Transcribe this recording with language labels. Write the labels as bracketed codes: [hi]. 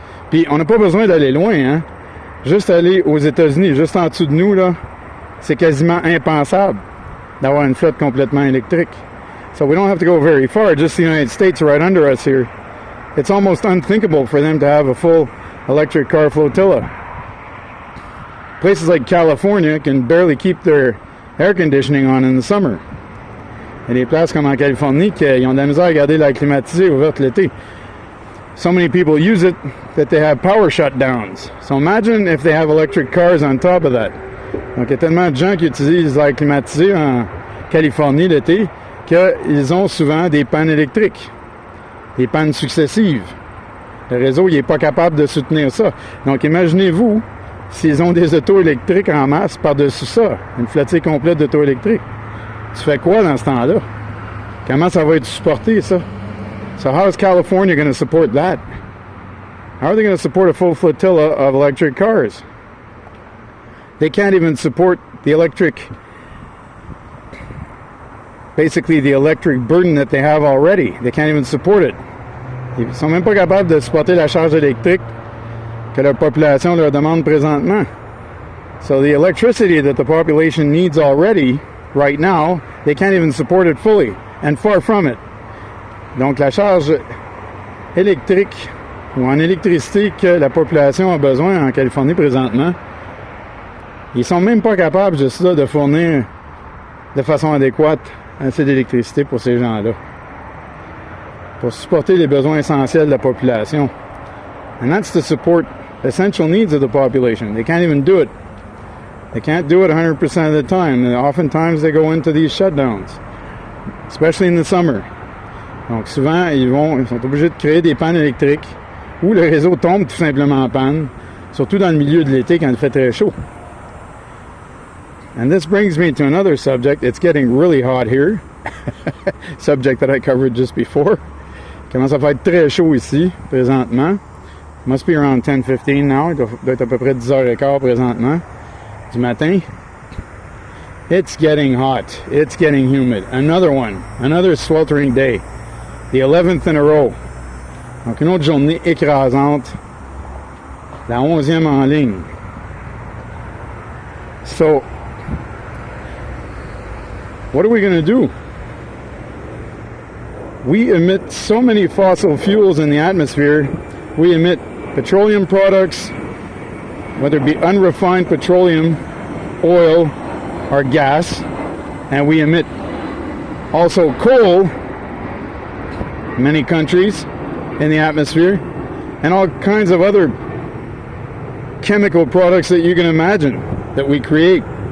[fr] Puis, on n'a pas besoin d'aller loin, hein? Juste aller aux États-Unis, juste en dessous de nous, là, c'est quasiment impensable d'avoir une flotte complètement électrique. [en] So we don't have to go very far, just the United States right under us here. It's almost unthinkable for them to have a full electric car flotilla. Places like California can barely keep their air conditioning on in the summer. [fr] Il y a des places comme en Californie qui ont de la misère à garder l'air climatisé ouverte l'été. [en] So many people use it that they have power shutdowns. So imagine if they have electric cars on top of that. [fr] Donc, il y a tellement de gens qui utilisent l'air climatisé en Californie l'été qu'ils ont souvent des pannes électriques, des pannes successives. Le réseau, il n'est pas capable de soutenir ça. Donc, imaginez-vous s'ils ont des autos électriques en masse par-dessus ça, une flottille complète d'autos électriques. Tu fais quoi dans ce temps-là? Comment ça va être supporté, ça? [en] So how is California going to support that? How are they going to support a full flotilla of electric cars? They can't even support the electric, basically the electric burden that they have already. They can't even support it. [fr] Ils ne sont même pas capables de supporter la charge électrique que leur population leur demande présentement. [en] So the electricity that the population needs already, right now, they can't even support it fully, and far from it. [fr] Donc la charge électrique ou en électricité que la population a besoin en Californie présentement, ils sont même pas capables juste là de fournir de façon adéquate assez d'électricité pour ces gens-là, pour supporter les besoins essentiels de la population. [en] And that's to support essential needs of the population. They can't even do it. They can't do it 100% of the time. And oftentimes they go into these shutdowns, especially in the summer. [fr] Donc souvent, ils sont obligés de créer des pannes électriques ou le réseau tombe tout simplement en panne, surtout dans le milieu de l'été quand il fait très chaud. [en] And this brings me to another subject. It's getting really hot here. Subject that I covered just before. [fr] Il commence à faire très chaud ici, présentement. [en] Must be around 10:15 now. [fr] Il doit être à peu près 10h15 présentement du matin. [en] It's getting hot. It's getting humid. Another one. Another sweltering day. The 11th in a row. [fr] Donc une autre journée écrasante. La 11e en ligne. [en] So, what are we going to do? We emit so many fossil fuels in the atmosphere. We emit petroleum products, whether it be unrefined petroleum, oil, or gas, and we emit also coal, many countries, in the atmosphere, and all kinds of other chemical products that you can imagine that we create.